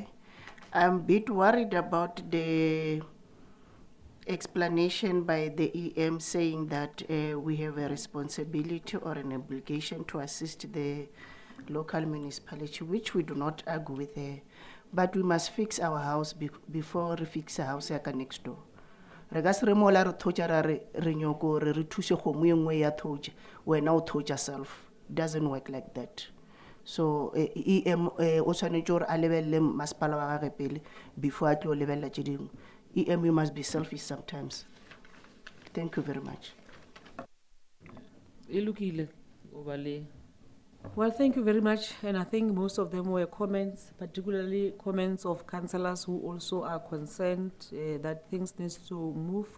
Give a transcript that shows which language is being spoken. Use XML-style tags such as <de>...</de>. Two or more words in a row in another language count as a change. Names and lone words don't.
<en>I'm a bit worried about the explanation by the EM saying that we have a responsibility or an obligation to assist the local municipality, which we do not argue with her. But we must fix our house before we fix a house next door.</en> <nso>Regas remola re thoja ra re nyoko re thuse kgomo e nngwe ya thoja wena o thoja self.</nso> <en>Doesn't work like that.</en> <nso>So EM o tshwanetse gore a lebelle masepala wa gagwe pele before a tlo lebella tse dingwe.</nso> <en>EM, you must be selfish sometimes. Thank you very much. Well, thank you very much. And I think most of them were comments, particularly comments of councillors who also are concerned that things need to move.</en>